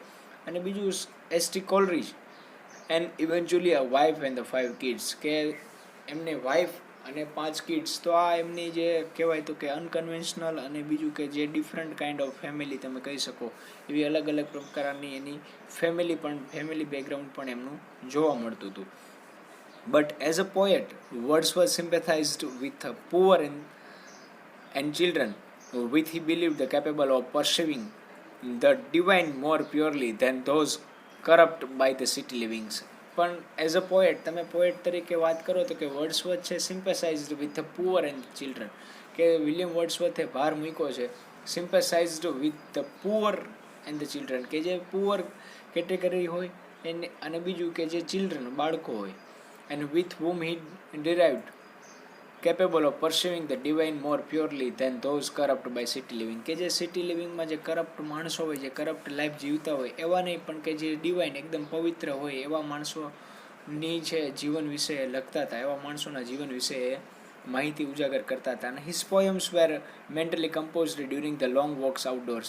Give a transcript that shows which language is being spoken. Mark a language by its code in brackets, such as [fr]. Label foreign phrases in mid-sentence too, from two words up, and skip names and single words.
[gu] અને બીજું [en] એસટી કોલરીજ and eventually a wife and the 5 kids, [gu] કે એમને વાઇફ અને 5 કિડ્સ. તો આ એમની જે કહેવાય તો કે અનકન્વેન્શનલ, અને બીજું કે જે [en] different kind of family [gu] તમે કહી શકો એવી અલગ અલગ પ્રકારની એની [en] family background [gu] પણ એમનું જોવા મળતું હતું. [en] But as a poet Wordsworth sympathized with the poor and children, with he believed capable of perceiving the divine more purely than those corrupt by the city livings. [gu] પણ [en] as a poet, [gu] તમે પોએટ તરીકે વાત કરો તો કે વર્ડસવર્થ છે [en] sympathized with the poor and children, [gu] કે વિલિયમ વર્ડસવર્થે ભાર મૂક્યો છે [en] sympathized with the poor and the children, [gu] કે જે [en] poor category [gu] હોય એને, અને બીજું કે જે ચિલ્ડ્રન બાળકો હોય. [en] and with whom he derived capable of perceiving the divine more purely than those corrupt by city living, [gu] કે જે [en] city livingમાં [gu] જે કરપ્ટ માણસો હોય, જે [en] corrupt life [gu] જીવતા હોય એવા નહીં, પણ કે જે ડિવાઇન એકદમ પવિત્ર હોય એવા માણસોની છે જીવન વિશે લખતા હતા, એવા માણસોના જીવન વિશે એ માહિતી ઉજાગર કરતા હતા. અને [en] his poems were mentally composed during the long walks outdoors.